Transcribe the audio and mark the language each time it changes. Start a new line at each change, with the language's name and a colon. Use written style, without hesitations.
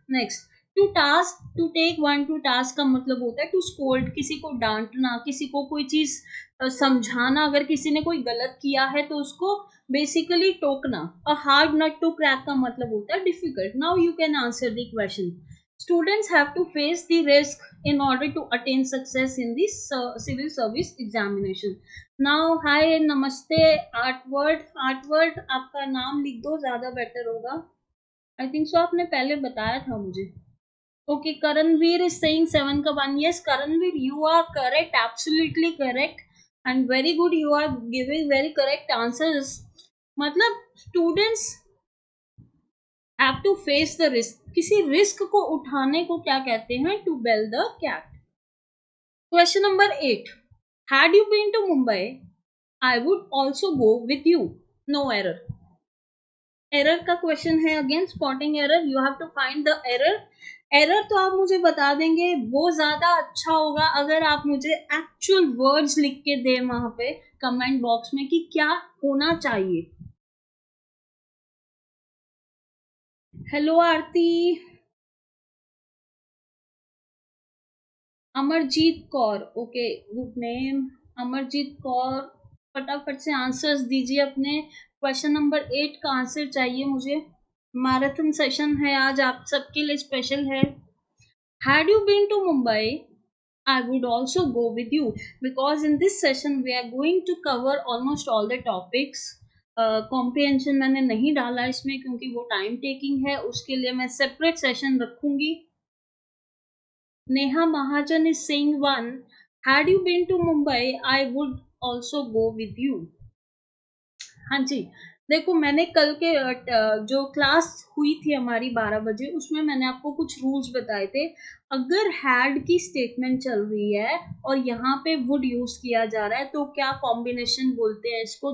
Hindi: Next, to task,
English: to take one to task
Hindi: का मतलब होता है
English: to scold,
Hindi: किसी को डांटना, किसी को कोई चीज समझाना। अगर किसी ने कोई गलत किया है तो उसको बेसिकली टोकना।
English: a hard nut to crack
Hindi: का मतलब होता है
English: Difficult. Now you can answer the question. Students have to face the risk in order to attain success in the civil service examination.
Hindi: Now, hi, namaste, आर्टवर्ड आपका नाम लिख दो, ज्यादा better होगा।
English: I think so
Hindi: आपने पहले बताया था मुझे।
English: Okay, Karanveer is saying 7 का 1. Yes, Karanveer, you are correct, absolutely correct, and very good. You are giving very correct answers. मतलब students have to face the risk.
Hindi: किसी रिस्क को उठाने को क्या कहते हैं?
English: To bell the cat. Question number 8. Had you been to Mumbai, I would also go with you. No error.
Hindi: Error का question है,
English: Again spotting error, you have to find the error.
Hindi: Error तो आप मुझे बता देंगे, वो ज्यादा अच्छा होगा अगर आप मुझे एक्चुअल वर्ड्स लिख के दें वहां पे कमेंट बॉक्स में कि क्या होना चाहिए। हेलो आरती।
English: Amarjeet Kaur, okay, good name Amarjeet Kaur.
Hindi: फटाफट से आंसर्स दीजिए अपने। क्वेश्चन नंबर 8 का आंसर चाहिए मुझे। मैराथन सेशन है आज, आप सबके लिए स्पेशल है।
English: Had you been to Mumbai, I would also go with you, because in this session we are going to cover almost all the topics.
Hindi: Comprehension मैंने नहीं डाला इसमें क्योंकि वो टाइम टेकिंग है, उसके लिए मैं सेपरेट सेशन रखूंगी।
English: Neha Mahajan is saying 1. Had you been to Mumbai, I would also go with you.
Hindi: हाँ जी, देखो मैंने कल के जो क्लास हुई थी हमारी 12 बजे, उसमें मैंने आपको कुछ रूल्स बताए थे। अगर हैड की स्टेटमेंट चल रही है और यहाँ पे वुड यूज किया जा रहा है तो क्या कॉम्बिनेशन बोलते हैं इसको।